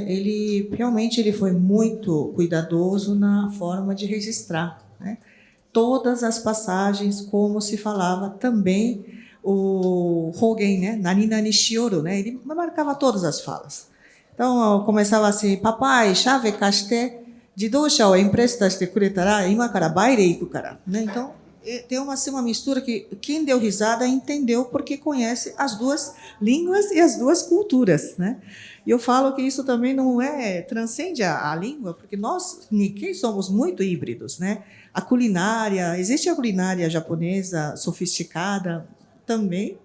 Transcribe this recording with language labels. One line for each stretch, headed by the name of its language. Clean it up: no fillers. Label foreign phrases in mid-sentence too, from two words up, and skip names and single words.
Portuguese: Ele realmente foi muito cuidadoso na forma de registrar, né? Todas as passagens, como se falava também o Hogen, né?
Japanese: 何何しおる、né?
Portuguese: Ele marcava todas as falas. Então, começava assim, papai, chave
Japanese: 貸して、自動車をempresta してくれたら、今からbaile行くから,
Portuguese: né? Então, tem uma mistura que quem deu risada entendeu porque conhece as duas línguas e as duas culturas, né? E eu falo que isso também não transcende a língua, porque nós, Nikkei, somos muito híbridos, né? A culinária, existe a culinária japonesa sofisticada também.